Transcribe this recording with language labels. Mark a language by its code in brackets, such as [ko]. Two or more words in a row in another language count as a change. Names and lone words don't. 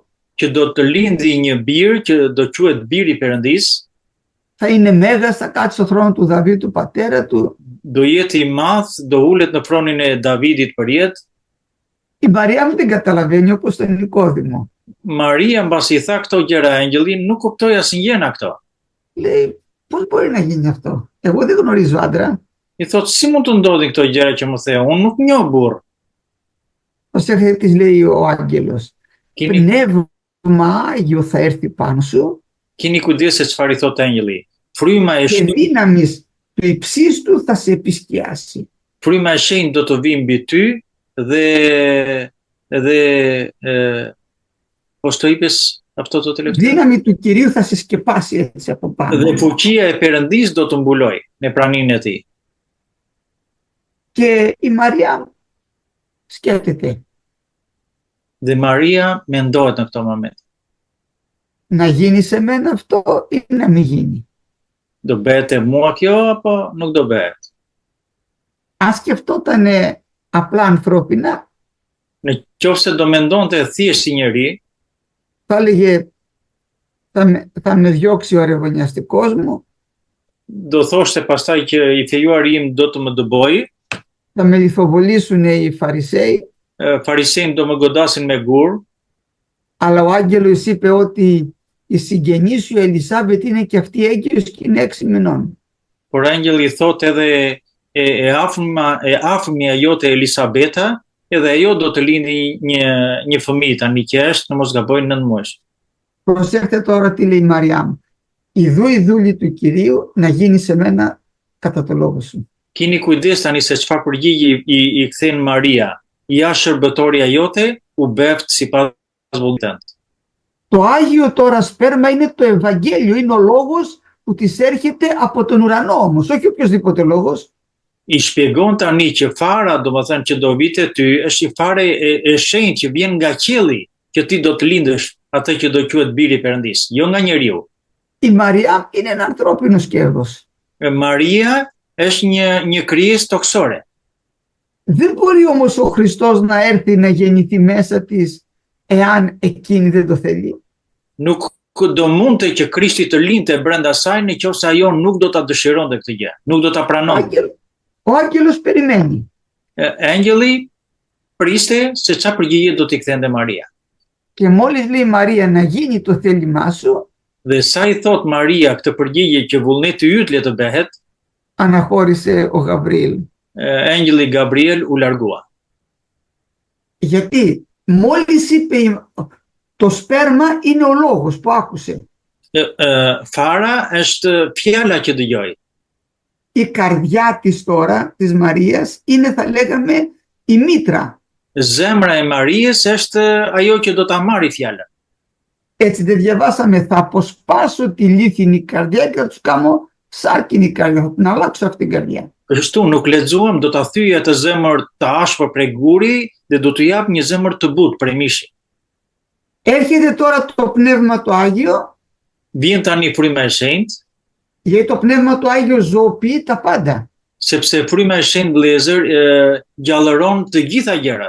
[sq] Që do të lindë një bir që do quhet biri i Perëndis. [el] Θα είναι μέγας, θα κάτσει στο θρόνο του Δαβίδ του πατέρα του. [sq] Do jetë i madh, do ulet në tronin e Davidit për jetë. [el] Η Μαριάμ δεν καταλαβαίνει, όπως τον Νικόδημο. [sq] Maria mbasi i tha këto gjëra angjëllin, nuk kuptoi asnjëna këto. [el] Λέει, πώς μπορεί να γίνει αυτό? Εγώ δεν γνωρίζω άντρα. [sq] I thot, si mund të ndodhin këto gjëra që më the? Unë nuk njoh burr. [el] Προσέχετε, της λέει ο άγγελος. Πνεύμα Άγιο θα έρθει πάνω σου. [sq] Keni kujdes se çfarë i thot angjëlli. Fryma e [el] Και [sq] shenjtë, [el] δύναμης του υψίστου θα σε επισκιάσει. [sq] fryma e shenjtë do të vijë mbi ty dhe po të ipes [el] αυτό το τελευταίο. Δύναμη του Κυρίου θα σε σκεπάσει έτσι από πάνω. [sq] Dhe fuqia e Perëndis do të mbuloj me praninë e tij. [el] Και η Μαρία σκέφτεται [sq] Dhe Maria mendohet në këtë moment. [el] να γίνει σε μένα αυτό ή να μην γίνει. [sq] Do bëhet e mua kjo apo nuk do bëhet? [el] Αν σκεφτόταν απλά ανθρώπινα, [sq] Në qofse do mendonte thjesht si njeri, [el] θα έλεγε θα με διώξει ο αρεβωνιαστικός μου, [sq] do thoshte pastaj që i fejuari im do të më dëbojë, [el] θα με λιθοβολήσουν οι Φαρισαίοι, [sq] farisejnë do më godasin me gur, [el] αλλά ο άγγελος είπε ότι η συγγενή σου Ελισάβετ είναι και αυτή έγκυος και είναι 6 μηνών. [sq] por angjëlli thot edhe e afërmja jote Elisabeta, edhe ajo do të lindi një fëmijë tani që është, në mos gaboj 9 muaj. [el] Προσέχτε τώρα τι λέει η Μαριάμ. Ιδού η δούλη του Κυρίου να γίνει σε μένα κατά το λόγο σου. [sq] Kini kujdes tani se çfarë përgjigje i kthen Maria. Ja shërbëtoria jote u beft sipas vullnetit. [el] Το Άγιο τώρα σπέρμα είναι το Ευαγγέλιο, είναι ο λόγος που της έρχεται από τον ουρανό όμως, όχι οποιοσδήποτε λόγος. [sq] I shpjegon tani që fara, domethënë që do vite ty, është i fare e shenjtë që vjen nga qielli, që ti do të lindësh atë që do quhet biri i Perëndis, jo nga njeriu. [el] Η Μαριάμ είναι ένα ανθρώπινο σκεύος. [sq] Maria është një krijesë toksore. [el] Δεν μπορεί όμως ο Χριστός να έρθει να γεννηθεί μέσα της εάν εκείνη δεν το θέλει. [sq] Nuk do mundte që Krishti të lindte brenda saj nëse ajo nuk do ta dëshironte këtë gjë, nuk do ta pranonte. [el] Ο Ο άγγελος περιμένει. [sq] Engjëlli priste se çfarë përgjigje do t'i kthente Maria. [el] Και μόλις λέει η Μαρία να γίνει το θέλημά σου, [sq] Dhe sa i thot Maria këtë përgjigje që vullneti yt le të bëhet, [el] αναχώρησε ο Γαβριήλ. [sq] engjëlli Gabriel u largua. [el] Γιατί μόλις είπε το σπέρμα είναι ο λόγος που άκουσε. [sq] Fara është fjala që dëgjoi. [el] Η καρδιά της τώρα, της Μαρίας, είναι θα λέγαμε η μήτρα. [sq] Zemra e Marijës është ajo që do ta marrë fjalën. [el] Έτσι δεν διαβάσαμε, θα αποσπάσω τη λίθινη καρδιά και θα τους κάνω σάρκινη καρδιά, θα την αλλάξω αυτήν την καρδιά. [sq] Kështu nuk lexuam, do ta thyej atë zemër të ashpër prej guri dhe do t'u jap një zemër të butë prej mishi. [el] Έρχεται τώρα το Πνεύμα το Άγιο, [sq] Vjen tani fryma e shenjtë, [el] γιατί το Πνεύμα το Άγιο ζωοποιεί τα πάντα. [sq] sepse fryma e shenjtë vëllezër gjallëron të gjitha gjërat.